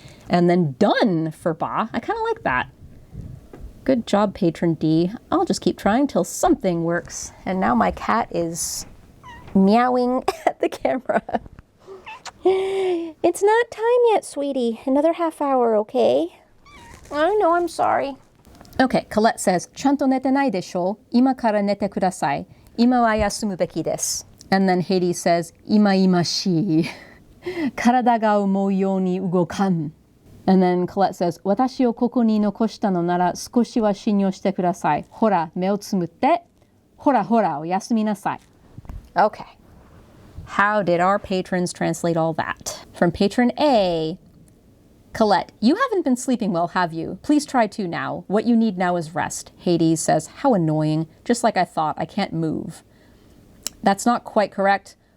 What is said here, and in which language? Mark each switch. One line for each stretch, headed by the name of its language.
English: And then done for ba. I kind of like that. Good job, Patron D. I'll just keep trying till something works. And now my cat is meowing at the camera. It's not time yet, sweetie. Another half hour, okay? I know, I'm sorry. Okay, Colette says,
Japanese: ちゃんと寝てないでしょ? 今から寝てください.今は休むべきです.
English: And then Hades says, 今々しい.
Japanese: 体が思うように動かん.
English: And then Colette says,
Japanese: 私をここに残したのなら少しは信用してください. ほら、目をつむって.ほらほら、おやすみなさい.
English: Okay. How did our patrons translate all that? From patron A, Colette, you haven't been sleeping well, have you? Please try to now. What you need now is rest. Hades says, how annoying. Just like I thought, I can't move. That's not quite correct.